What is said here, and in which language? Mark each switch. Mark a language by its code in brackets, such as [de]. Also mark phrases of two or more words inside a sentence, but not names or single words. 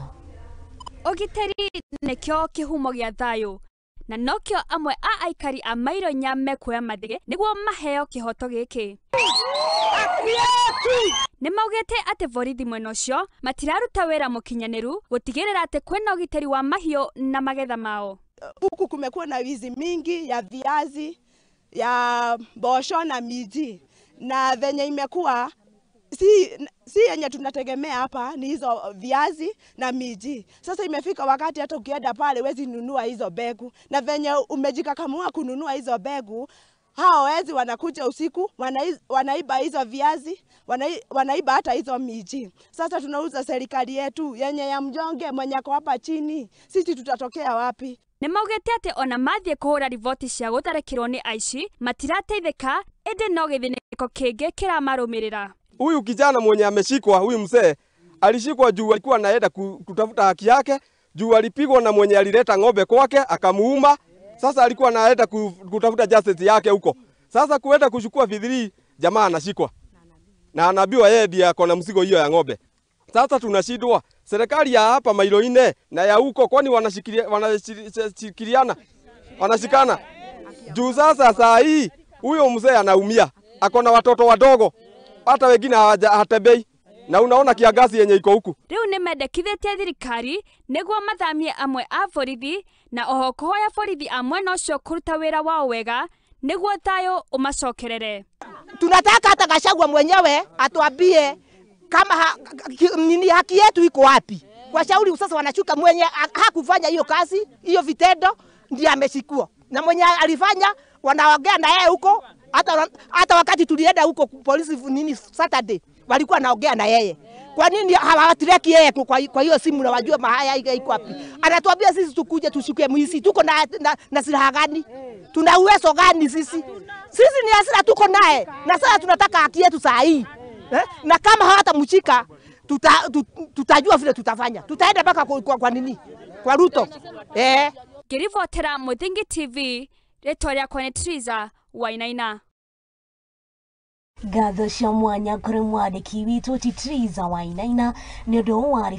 [ki] Ugitiri nikyo kihumo gia thayu na nokyo amwe a aikari a Mairo Inya mekuoya mathige niguo maheo kihoto giki. Nimaugite ati borithi mwena ucio matiraruta wira mukinyaniru gutigirira ati kwena ugitiri wa mahiu na magetha mao. [sw] Huku kumekuwa na wizi mingi ya viazi, ya bosho na miji, na venye imekuwa si yenye tunategemea hapa ni hizo viazi na miji. Sasa imefika wakati hata ukienda pale wezi nunua hizo begu, na venye umejikakamua kununua hizo begu, hao wezi wanakuja usiku wanaiba hizo viazi, wanaiba hata hizo miji. Sasa tunauza serikali yetu yenye ya mjonge mwenye ako hapa chini, sisi tutatokea wapi? [ki] Nimaugite ati ona mathie kuhura rivoti cia gutharekirwo ni aici matirateithika, indi no githiniko kingi kiramarumirira. [sw] Huyu kijana mwenye ameshikwa, huyu mzee alishikwa juu alikuwa anaenda kutafuta haki yake, juu alipigwa na mwenye alileta ng'ombe kwake akamuuma. Sasa alikuwa anaenda kutafuta justice yake huko. Sasa kuenda kuchukua vidhiri, jamaa anashikwa na anaambiwa yeye ndiye ako na mzigo hiyo ya ng'ombe. Sasa tunashindwa, serikali ya hapa Mairo Inya na ya huko kwani wanashikiliana, wanashikana juu. Sasa saa hii huyo mzee anaumia, ako na watoto wadogo, hata wengine hatembei, na unaona kiangazi yenye iko huku. [ki] Riu nimendekithĩtie thirikari niguo mathamie amwe a borithi na oho kuhoya borithi a mwena ucio kuruta wira wao wega niguo thayu umacokerere. [sw] Tunataka hata Gachagua mwenyewe atuambie kama nini haki yetu iko wapi. Kwa shauri sasa wanachuka mwenye hakufanya hiyo kazi, hiyo vitendo ndiye ameshikwa, na mwenye alifanya wanaongea na yeye huko. Hata wakati tulienda huko polisi nini Saturday walikuwa naongea na yeye. Kwa nini hawatireki yeye kwa hiyo simu na wajue mahaya iko wapi? Anatuambia sisi tukuje tushike mwisi, tuko na silaha gani? Tuna uwezo gani sisi? Sisi ni hasira tuko naye, na sasa tunataka haki yetu saa hii. Na kama hawatamshika tutajua vile tutafanya. Tutaenda mpaka kwa nini? Kwa Ruto. [ki] Kirivotera Muthingi TV, ritwa riakwa ni Titriza Wainaina. Gatho cia mwanya kuri mwandiki witu Titriza Wainaina ni undu wa